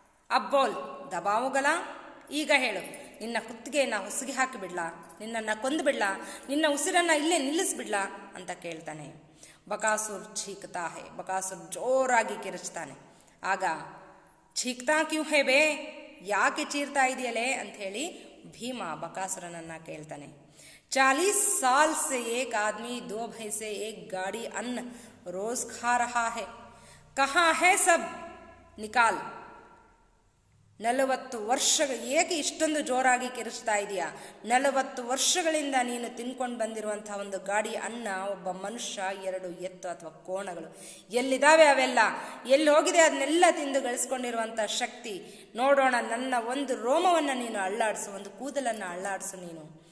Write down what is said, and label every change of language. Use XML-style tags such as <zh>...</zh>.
<kn>ಅಬ್ಬೋಲ್ ದಬಾವುಗಲ, ಈಗ ಹೇಳು, ನಿನ್ನ ಕುತ್ತಿಗೆಯನ್ನು ಹೊಸಗಿ ಹಾಕಿಬಿಡ್ಲಾ, ನಿನ್ನನ್ನು ಕೊಂದುಬಿಡ್ಲಾ, ನಿನ್ನ ಉಸಿರನ್ನು ಇಲ್ಲೇ ನಿಲ್ಲಿಸ್ಬಿಡ್ಲಾ ಅಂತ ಕೇಳ್ತಾನೆ. ಬಕಾಸುರ್</kn> <hi>ಛೀಕ್ತಾ ಹೇ,</hi> <kn>ಬಕಾಸುರ್ ಜೋರಾಗಿ ಕಿರುಚ್ತಾನೆ. ಆಗ</kn> <hi>ಛೀಕ್ತಾ ಕ್ಯೂ ಹೇ ಬೇ,</hi> <kn>ಯಾಕೆ ಚೀರ್ತಾ ಇದೆಯಲೇ ಅಂತ ಹೇಳಿ ಭೀಮ ಬಕಾಸುರನನ್ನ ಕೇಳ್ತಾನೆ.</kn> <hi>40 साल से एक आदमी 2 भैंसे 1 गाड़ी अन्न रोज खा रहा है, कहाँ है सब निकाल.</hi> <kn>40 ವರ್ಷ, ಏಕೆ ಇಷ್ಟೊಂದು ಜೋರಾಗಿ ಕಿರಿಸ್ತಾ ಇದೆಯಾ. 40 ವರ್ಷಗಳಿಂದ ನೀನು ತಿನ್ಕೊಂಡು ಬಂದಿರುವಂತಹ ಒಂದು ಗಾಡಿ ಅನ್ನ, ಒಬ್ಬ ಮನುಷ್ಯ, 2 ಎತ್ತು ಅಥವಾ ಕೋಣಗಳು ಎಲ್ಲಿದ್ದಾವೆ ಅವೆಲ್ಲ, ಎಲ್ಲಿ ಹೋಗಿದೆ ಅದನ್ನೆಲ್ಲ ತಿಂದು ಗಳಿಸ್ಕೊಂಡಿರುವಂಥ ಶಕ್ತಿ. ನೋಡೋಣ, ನನ್ನ ಒಂದು ರೋಮವನ್ನು ನೀನು ಅಳ್ಳಾಡಿಸು, ಒಂದು ಕೂದಲನ್ನು ಅಳ್ಳಾಡಿಸು ನೀನು.</kn>